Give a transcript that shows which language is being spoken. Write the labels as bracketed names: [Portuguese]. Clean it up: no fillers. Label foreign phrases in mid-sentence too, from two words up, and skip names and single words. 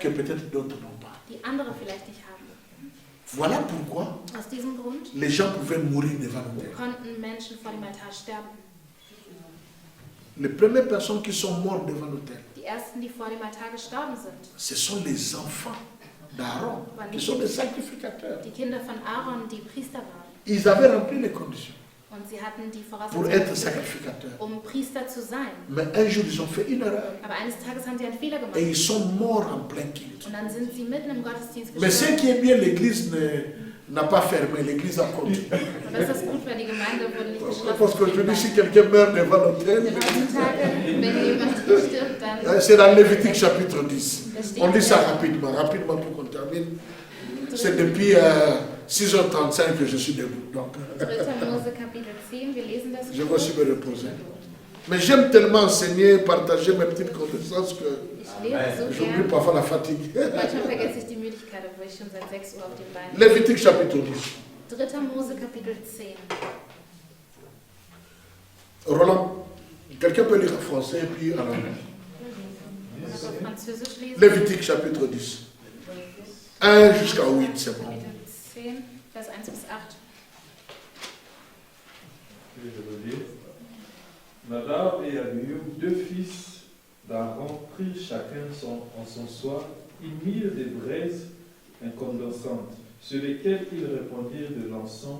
[French] que peut-être d'autres n'ont pas. [German] die andere vielleicht nicht haben. [French] Voilà pourquoi [German] Aus diesem Grund [French] les gens pouvaient mourir devant l'autel. [German] konnten Menschen vor dem Altar sterben. [French] Les premières personnes qui sont mortes devant l'autel, [German] Die ersten, die vor dem Altar gestorben sind, [French] ce sont les enfants d'Aaron, qui sont des sacrificateurs. [German] die Kinder von Aaron, die Priester waren. [French] Ils avaient rempli les conditions [German] Und sie hatten die [French] pour [German] Voraussetzungen, [French] être sacrificateurs. [German] um Priester zu sein. [French] Mais un jour, ils ont fait une erreur [German] Aber eines Tages haben sie einen Fehler gemacht. [French] et ils sont morts en plein culte. [German] Und dann sind sie mitten im Gottesdienst [French] Mais ce [German] gestorben. [French] qui est bien, l'église n'a pas fermé, l'église a continué. [German] Und das ist gut, weil die Gemeinde wurde nicht geschlossen. [French] Parce que je dis, si quelqu'un meurt devant l'autel, [German] Denn heutzutage, wenn jemand stirbt, dann [French] c'est dans Lévitique chapitre 10. [German] da steht [French] On lit ça [German] es, [French] rapidement pour qu'on termine. C'est depuis 6h35 que je suis debout. Donc, [German] 3. Mose Kapitel 10, wir lesen das. [French] je vais aussi me reposer. Mais j'aime tellement enseigner, partager mes petites connaissances que [German] Ich lese so [French] j'oublie [German] gern. [French] parfois la fatigue. [German] Manchmal vergesse ich die Müdigkeit, obwohl ich schon seit 6 Uhr auf den Beinen bin. [French] Lévitique chapitre 10. [German] 3. Mose Kapitel 10. Roland, [French] Quelqu'un peut lire en français et puis en anglais. [German] Oder auf Französisch lesen. [French] Lévitique chapitre 10. 1 jusqu'à 8, c'est bon. [German] Kapitel 10, Vers 1 bis 8. [French] Je le lis. Nadab et Abihu, deux fils d'Aaron, prirent chacun en son soir, ils mirent des braises incandescentes, sur lesquelles ils répandirent de l'encens.